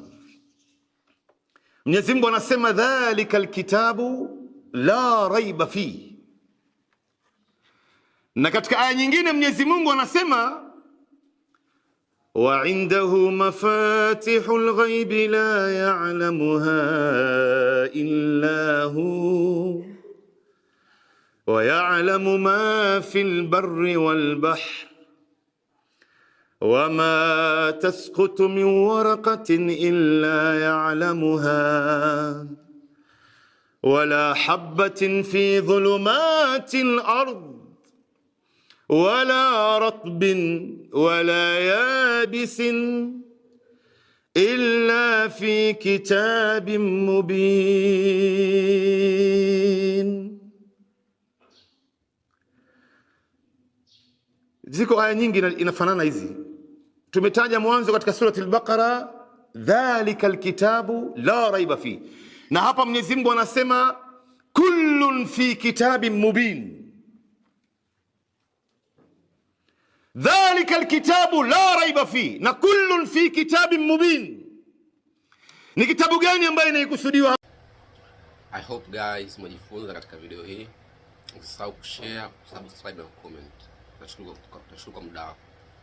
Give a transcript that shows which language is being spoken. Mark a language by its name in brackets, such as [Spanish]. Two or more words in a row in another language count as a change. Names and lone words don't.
[Swahili] Mwenyezi Mungu anasema [Arabic] ذلك الكتاب لا ريب في. [Swahili] Na katika aya nyingine Mwenyezi Mungu anasema [Arabic] وعنده مفاتح الغيب لا يعلمها إلا هو ويعلم ما في البر والبحر وما تسقط من ورقة إلا يعلمها ولا حبة في ظلمات الأرض ولا رطب ولا يابس إلا في كتاب مبين. [Swahili] Ziko aya nyingi inafanana hizi. Tumetaja mwanzo katika surati al-Baqara [Arabic] ذلك الكتاب لا ريب في. [Swahili] Na hapa Mwenyezi Mungu anasema [Arabic] كل في كتاب مبين. ذلك الكتاب لا ريب في na كل في كتاب مبين. [Swahili] Ni kitabu gani ambaye inaikusudiwa? [English] I hope guys [Swahili] mmejifunza katika video hii. Usisahau kushare, subscribe na comment. Nashukuru kwa muda wako.